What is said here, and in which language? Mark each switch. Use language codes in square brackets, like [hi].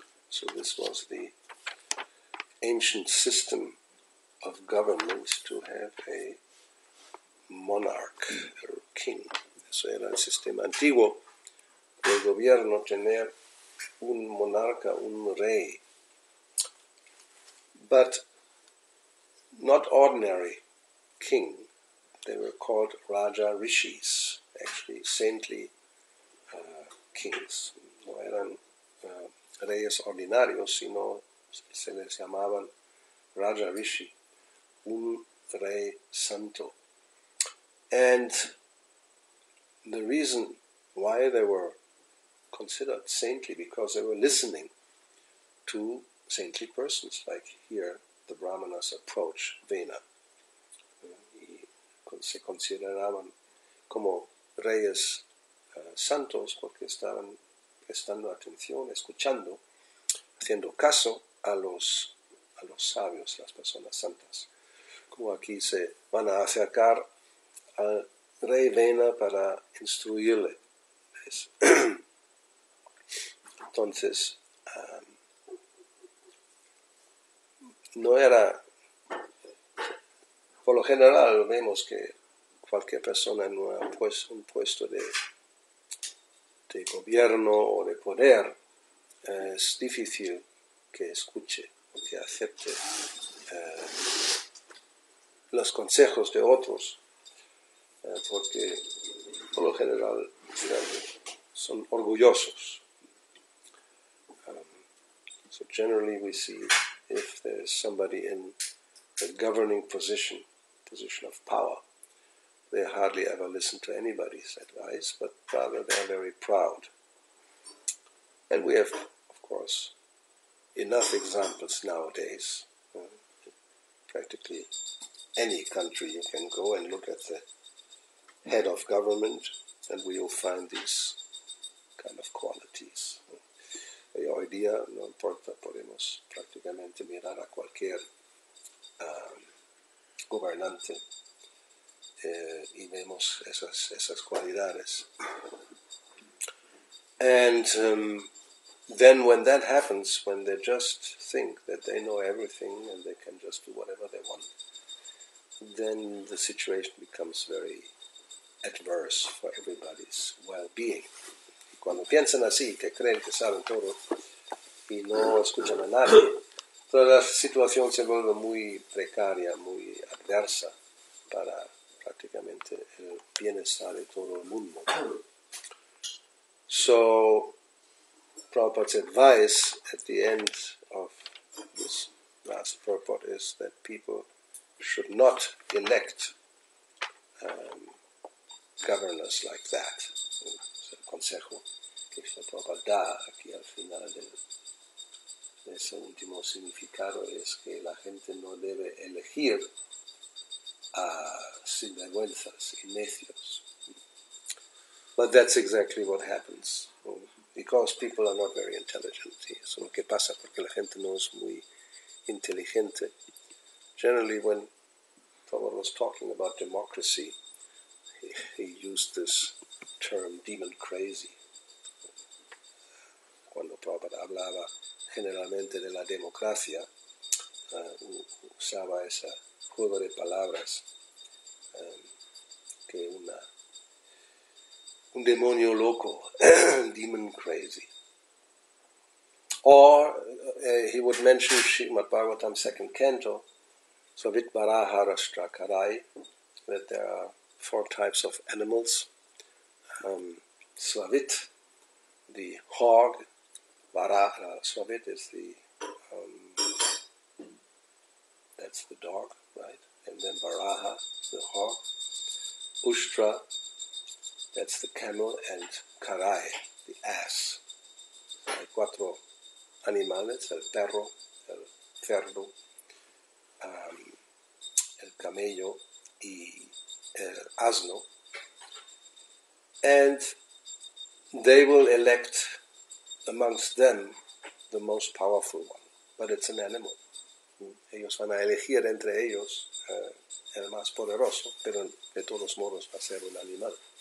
[en] So this was the ancient system of government to have a monarch or king. [es] Eso era el sistema antiguo del gobierno, tener un monarca, un rey. [en] But not ordinary king. They were called Raja Rishis, actually saintly kings. [es] No eran reyes ordinarios, sino se les llamaban Raja Rishi, un rey santo. [en] And the reason why they were considered saintly, because they were listening to saintly persons, like here the Brahmanas approach Vena. [es] Y se consideraban como reyes santos porque estaban prestando atención, escuchando, haciendo caso a los sabios, las personas santas. Como aquí se van a acercar al rey Vena para instruirle. Entonces, no era, por lo general vemos que cualquier persona en un puesto de gobierno o de poder es difícil que escuche o que acepte los consejos de otros, porque por lo general son orgullosos. [en] So generally we see if there is somebody in a governing position of power, they hardly ever listen to anybody's advice, but rather they are very proud. And we have, of course, enough examples nowadays. Practically any country you can go and look at the head of government, and we will find these kind of qualities. [es] Y hoy día, no importa, podemos prácticamente mirar a cualquier gobernante y vemos esas cualidades. [en] And then when that happens, when they just think that they know everything and they can just do whatever they want, then the situation becomes very adverse for everybody's well-being. [es] Cuando piensan así, que creen que saben todo y no escuchan a nadie, toda la situación se vuelve muy precaria, muy adversa para prácticamente el bienestar de todo el mundo. [en] So, Prabhupada's advice at the end of this last purport is that people should not elect governors like that. [es] Es el consejo que Prabhupada da aquí al final de ese último significado, es que la gente no debe elegir a sinvergüenzas y necios. [en] But that's exactly what happens, because people are not very intelligent. [es] Eso es lo que pasa porque la gente no es muy inteligente. [en] Generally, when Prabhupada was talking about democracy, he used this term demon crazy. [es] Cuando Prabhupada hablaba generalmente de la democracia, usaba ese juego de palabras que un demonio loco, [en] demon crazy. Or he would mention Srimad Bhagavatam 2nd Canto, [sa] Svavit Varaha Rashtra Karai, [en] that there are 4 types of animals. Svavit, the hog. Varaha, Svavit is that's the dog, right? And then Varaha, the hog. Ushtra, that's the camel, and Karai, the ass. [es] Hay 4 animales, el perro, el cerdo, el camello y el asno. [en] and they will elect amongst them the most powerful one, but it's an animal. [es] Ellos van a elegir entre ellos el más poderoso, pero de todos modos va a ser un animal.